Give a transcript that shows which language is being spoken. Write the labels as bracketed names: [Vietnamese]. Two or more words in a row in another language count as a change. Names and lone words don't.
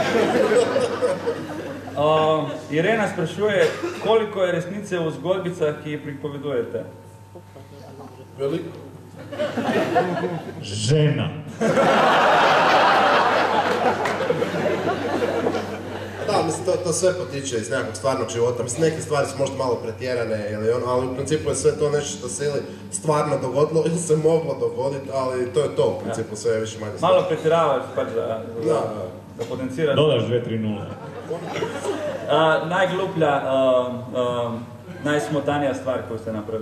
[Slovenian] Irena sprašuje, koliko je resnice v zgodbicah, ki jih pripovedujete? Veliko? Žena. [Croatian] Da, mislim, to sve potiče iz nekog stvarnog života. Mislim, neke stvari su možda malo pretjerane, ali u principu je sve to nešto što se ili stvarno dogodilo ili se moglo dogoditi, ali to je to, u principu sve je više manje stvarno. [Slovenian] Malo pretjeravaš pač da potenciraš. [Croatian] Dodaš 2-3-0. Najgluplja, najsmotanija stvar koju ste napravili?